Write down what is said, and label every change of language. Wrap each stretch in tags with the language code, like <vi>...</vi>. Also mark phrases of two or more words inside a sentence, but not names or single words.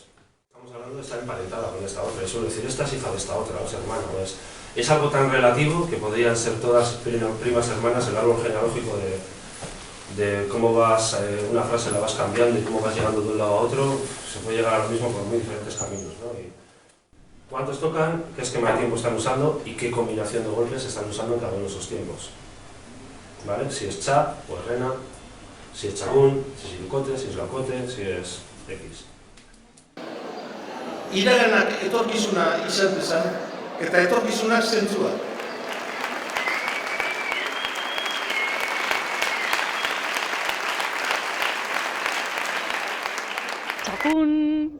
<es>Estamos hablando de estar emparentada con esta otra, eso es decir, esta es hija de esta otra, o sea, hermano, es algo tan relativo que podrían ser todas primas hermanas, el árbol genealógico de cómo vas, una frase la vas cambiando y cómo vas llegando de un lado a otro, se puede llegar a lo mismo por muy diferentes caminos, ¿no? Y ¿cuántos tocan? ¿Qué esquema de tiempo están usando? ¿Y qué combinación de golpes están usando en cada uno de esos tiempos? ¿Vale? Si es cha, pues rena, si es chagún, si es irukote, si es laukote, si es X.</es> <eu>Iraganak etorkizuna izan dezan, eta etorkizunak zentzua. Txakun.</eu>